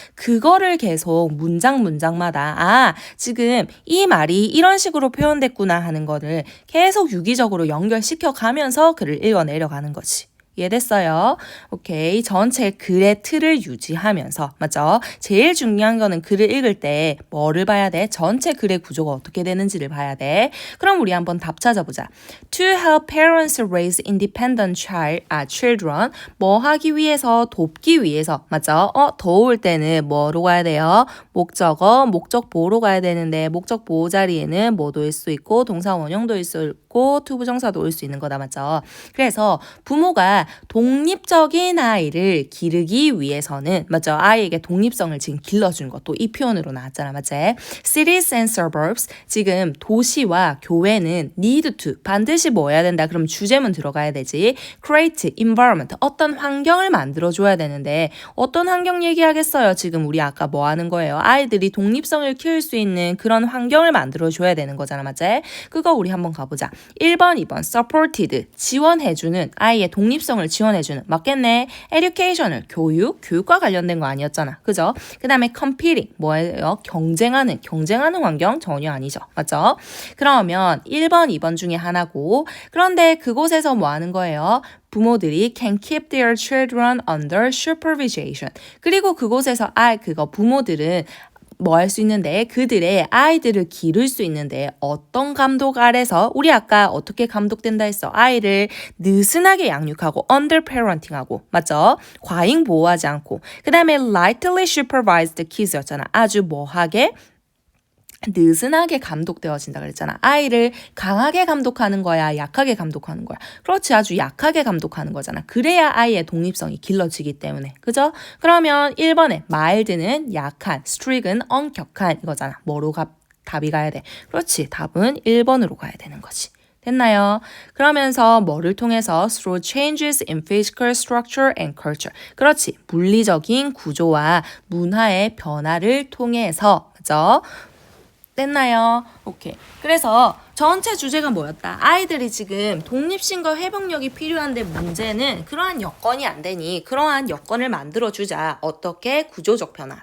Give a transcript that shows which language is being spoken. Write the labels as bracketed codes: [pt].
[ko] 그거를 계속 문장마다 지금 이 말이 이런 식으로 표현됐구나 하는 거를 계속 유기적으로 연결시켜 가면서 글을 읽어내려가는 거지. 이해됐어요? 오케이. 전체 글의 틀을 유지하면서, 맞죠? 제일 중요한 거는 글을 읽을 때 뭐를 봐야 돼? 전체 글의 구조가 어떻게 되는지를 봐야 돼. 그럼 우리 한번 답 찾아보자. [en] To help parents raise independent children. [ko] 뭐 하기 위해서, 돕기 위해서, 맞죠? 더울 때는 뭐로 가야 돼요? 목적어, 목적 보호로 가야 되는데 목적 보호 자리에는 뭐도 올 수 있고 동사 원형도 올 수 있고 투부정사도 올 수 있는 거다, 맞죠? 그래서 부모가 독립적인 아이를 기르기 위해서는 맞죠? 아이에게 독립성을 지금 길러준 것도 이 표현으로 나왔잖아, 맞지? Cities and suburbs 지금 도시와 교회는 need to 반드시 뭐 해야 된다? 그럼 주제문 들어가야 되지. [en] Create environment [ko] 어떤 환경을 만들어줘야 되는데 어떤 환경 얘기하겠어요? 지금 우리 아까 뭐 하는 거예요? 아이들이 독립성을 키울 수 있는 그런 환경을 만들어줘야 되는 거잖아, 맞지? 그거 우리 한번 가보자. 1번, 2번 supported 지원해주는 아이의 독립성을 지원해주는 맞겠네. educational 교육과 관련된 거 아니었잖아. 그죠? 그 다음에 competing 뭐예요? 경쟁하는 환경 전혀 아니죠. 맞죠? 그러면 1번, 2번 중에 하나고 그런데 그곳에서 뭐 하는 거예요? 부모들이 [en] can keep their children under supervision. [ko] 그리고 그곳에서 부모들은 뭐 할 수 있는데 그들의 아이들을 기를 수 있는데 어떤 감독 아래서 우리 아까 어떻게 감독된다 했어? 아이를 느슨하게 양육하고 under parenting하고 맞죠? 과잉 보호하지 않고 그 다음에 [en] lightly supervised kids [ko] 였잖아. 아주 뭐하게? 느슨하게 감독되어진다 그랬잖아. 아이를 강하게 감독하는 거야? 약하게 감독하는 거야? 그렇지. 아주 약하게 감독하는 거잖아. 그래야 아이의 독립성이 길러지기 때문에. 그죠? 그러면 1번에 mild는 약한, strict은 엄격한 이거잖아. 뭐로 답이 가야 돼? 그렇지. 답은 1번으로 가야 되는 거지. 됐나요? 그러면서 뭐를 통해서 [en] through changes in physical structure and culture. [ko] 그렇지. 물리적인 구조와 문화의 변화를 통해서 그죠? 됐나요? 오케이. 그래서 전체 주제가 뭐였다? 아이들이 지금 독립심과 회복력이 필요한데 문제는 그러한 여건이 안 되니 그러한 여건을 만들어주자. 어떻게? 구조적 변화.